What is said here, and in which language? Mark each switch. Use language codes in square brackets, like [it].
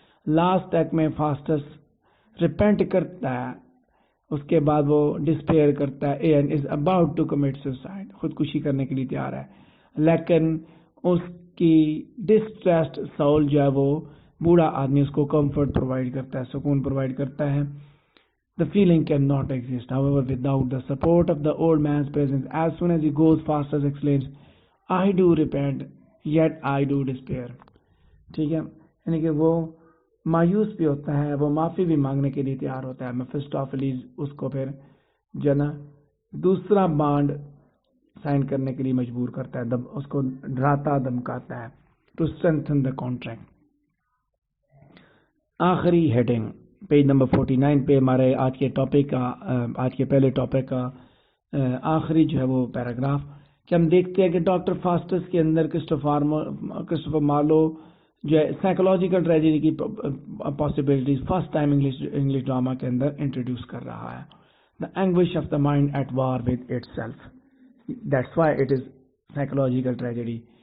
[ur] Last تک میں فاسٹس repent کرتا ہے، اس کے بعد وہ ڈسپیئر کرتا ہے [en] and is about to commit suicide, [ur] خودکشی کرنے کے لیے تیار ہے. لیکن اس کی ڈسٹریسڈ سول جو ہے وہ بوڑھا آدمی اس کو کمفرٹ پرووائڈ کرتا ہے، سکون پرووائڈ کرتا ہے. [en] The feeling cannot exist, however, without the support of the old man's presence. As soon as he goes, Faustus exclaims, I do repent, yet I do despair. [ur] ٹھیک ہے، یعنی کہ وہ مایوس بھی ہوتا ہے، وہ معافی بھی مانگنے کے لیے تیار ہوتا ہے. میفسٹوفیلیز اس کو پھر جو نا دوسرا بانڈ سائن کرنے کے لیے مجبور کرتا ہے، اس کو ڈراتا دمکاتا ہے. [en] To strengthen the contract. [ur] آخری ہیڈنگ پیج نمبر 49 پہ ہمارے آج کے پہلے ٹاپک کا آخری جو ہے وہ پیراگراف، کہ ہم دیکھتے ہیں کہ ڈاکٹر فاسٹس کے اندر کرسٹوفر مارلو جو ہے سائیکولوجیکل ٹریجڈی کی possibilities first time English drama کے اندر انٹروڈیوس کر رہا ہے. [en] The anguish of the mind at war with itself, that's why it is psychological tragedy.